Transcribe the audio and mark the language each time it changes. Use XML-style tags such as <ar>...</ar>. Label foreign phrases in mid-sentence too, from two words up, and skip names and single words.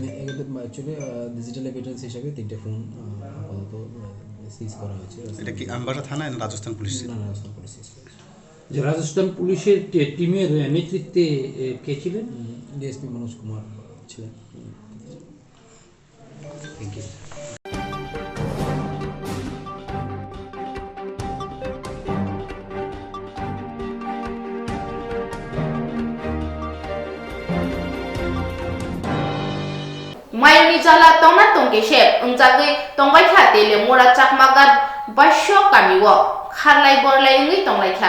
<bn>অ্যাকচুয়ালি</bn> <en>digital evidence</en> <bn>হিসাবে 3টে ফোন আপাতত সিজ করা হয়েছে এটা কি আমবাসা থানায় না রাজস্থান পুলিশ না রাজস্থান পুলিশ যে রাজস্থান পুলিশের টিমের নেতৃত্বে কে ছিলেন ডিএসপি মনোজ কুমার ছিলেন</bn> <en>thank you</en> <trp>Mayoni jala tongna tongke shep ungjagui tongbai kha tele mora chakmagat basyo kamiwo kharlai borlai ngi tonglai kha</trp>